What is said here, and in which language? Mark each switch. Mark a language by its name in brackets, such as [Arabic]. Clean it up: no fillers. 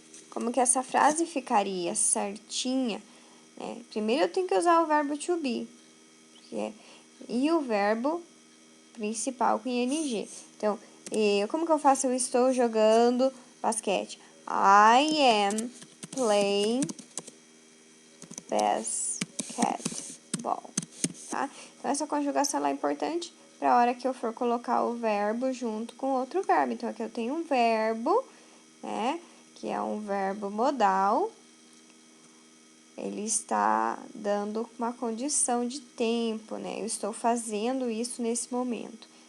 [Portuguese] Como que essa frase ficaria certinha? Primeiro eu tenho que usar o verbo to be, e o verbo principal com ing. Então, como que eu faço? Eu estou jogando basquete. [English] I am playing basketball. [Portuguese] Tá? Então, essa conjugação é importante para a hora que eu for colocar o verbo junto com outro verbo. Então, aqui eu tenho um verbo, que é um verbo modal. Ele está dando uma condição de tempo, Eu estou fazendo isso nesse momento.